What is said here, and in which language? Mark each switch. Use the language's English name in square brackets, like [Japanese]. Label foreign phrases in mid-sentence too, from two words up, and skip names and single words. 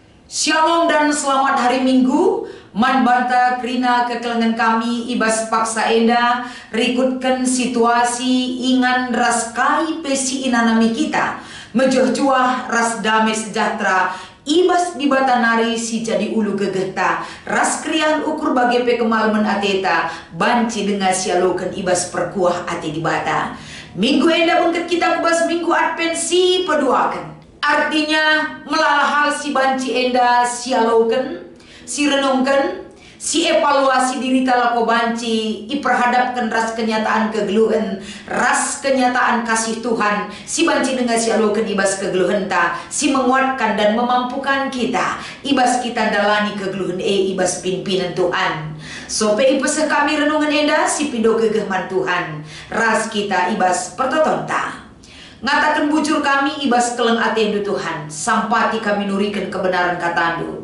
[Indonesian] Shalom dan selamat hari Minggu. [Batak Karo] Man banta krina kekelengan kami ibas paksa enda rikutkan situasi ingan ras kai pesi inanami kita mejoh-juah ras [Indonesian] damai sejahtera [Batak Karo] ibas di batanari si jadi ulu gegeta ras krian ukur bagi pekemalaman ateta banci dengan sialokan ibas perkuah ate di bata. Minggu enda bengket kita kubas minggu advensi peduakan. Artinya melala hal si banci enda sialokan, si renungkan, si evaluasi diri talako banci, iperhadapkan ras kenyataan kegeluhan, ras kenyataan kasih Tuhan, si banci dengan sialokan ibas kegeluhan ta, si [Indonesian] menguatkan dan memampukan kita, [Batak Karo] ibas kita dalani kegeluhan ibas pimpinan Tuhan. Sope ipeseh kami renungan enda si pido kegehman Tuhan, ras kita ibas pertotonta. Ngatakan bujur kami ibas keleng atendu Tuhan, sampati kami nurikan kebenaran katandu.